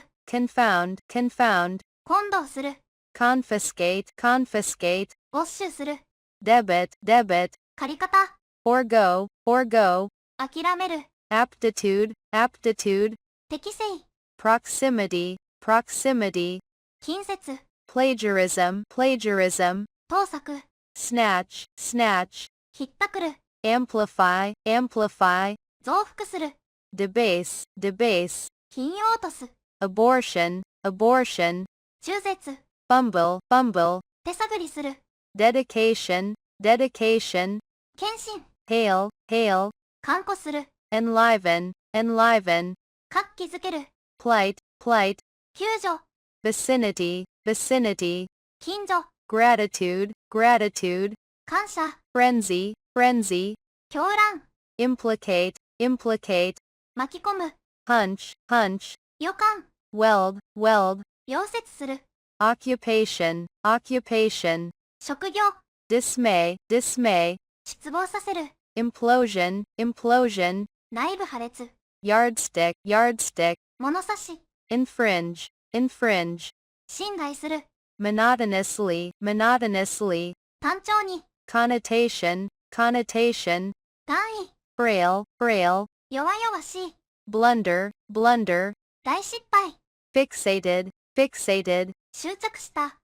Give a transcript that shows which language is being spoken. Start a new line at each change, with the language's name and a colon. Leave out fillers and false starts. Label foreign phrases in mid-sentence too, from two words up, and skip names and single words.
English: confound, confound,
Japanese: 混同する、
English: confiscate, confiscate,
Japanese: 没収する、
English: debit, debit,
Japanese: 借り方、
English: forego, forego,
Japanese: 諦める、
English: aptitude, aptitude,
Japanese: 適正、
English: proximity, proximity,
Japanese: 近接、
English: plagiarism, plagiarism,
Japanese: 盗作、
English: snatch, snatch,
Japanese: ひったくる、
English: amplify, amplify,
Japanese: 増幅する、
English: debase, debase,
Japanese: 品を落とす、
English: abortion, abortion,
Japanese: 中絶、
English: fumble, fumble,
Japanese: 手探りする、
English: dedication, dedication,
Japanese: 献身、
English: hail, hail,
Japanese: 看護する、
English: enliven, enliven,
Japanese: 活気づける、
English: plight, plight,
Japanese: 救助、
English: vicinity, vicinity,
Japanese: 近所、
English: gratitude, gratitude,
Japanese: 感謝、
English: frenzy, frenzy,
Japanese: 狂乱、
English: implicate, implicate,
Japanese: 巻き込む、
English: hunch, hunch,
Japanese: 予感、
English: weld, weld,
Japanese: 溶接する、
English: occupation, occupation,
Japanese: 職業、
English: dismay, dismay,
Japanese: 失望させる、
English: implosion, implosion,
Japanese: 内部破裂、
English: yardstick, yardstick,
Japanese: 物差し、
English: infringe, infringe,
Japanese: 侵害する、
English: monotonously, monotonously,
Japanese: 単調に、
English: connotation, connotation,
Japanese: 単位、
English: frail, frail,
Japanese: 弱々しい、
English: blunder, blunder,
Japanese: 大失敗、
English: fixated, fixated,
Japanese: 執着した、